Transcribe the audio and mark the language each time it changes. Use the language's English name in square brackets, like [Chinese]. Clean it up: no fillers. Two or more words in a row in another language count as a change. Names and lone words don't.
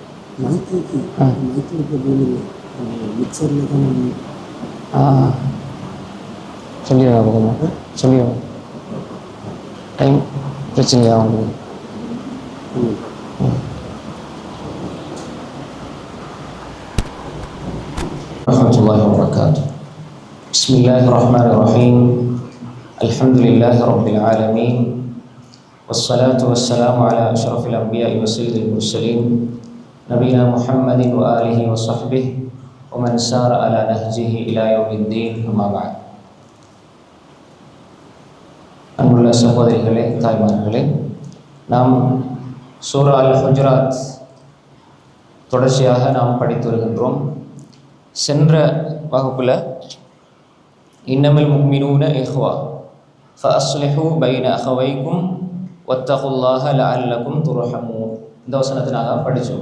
[Tamil] சொல்லிடுங்க கொஞ்சம் சொல்லிடுங்க. டைம் பிரச்சனையா உங்களுக்கு? [Arabic] ورحمة الله وبركاته. بسم الله الرحمن الرحيم. الحمد لله رب العالمين، والصلاة والسلام على أشرف الأنبياء وسيد المرسلين نبينا محمد وآله وصحبه ومن سار على نهجه إلى يوم الدين. أما بعد. [Tamil] அன்புள்ள சகோதரிகளே, தாய்மார்களே, நாம் சூரா அல் ஹுஜராத் தொடர்ச்சியாக நாம் படித்து வருகின்றோம். சென்ற வகுப்பில் [Arabic] إنما المؤمنون إخوة فأصلحوا بين أخويكم واتقوا الله لعلكم ترحمون [Tamil] இந்த வசனத்தை நாங்கள் படித்தோம்.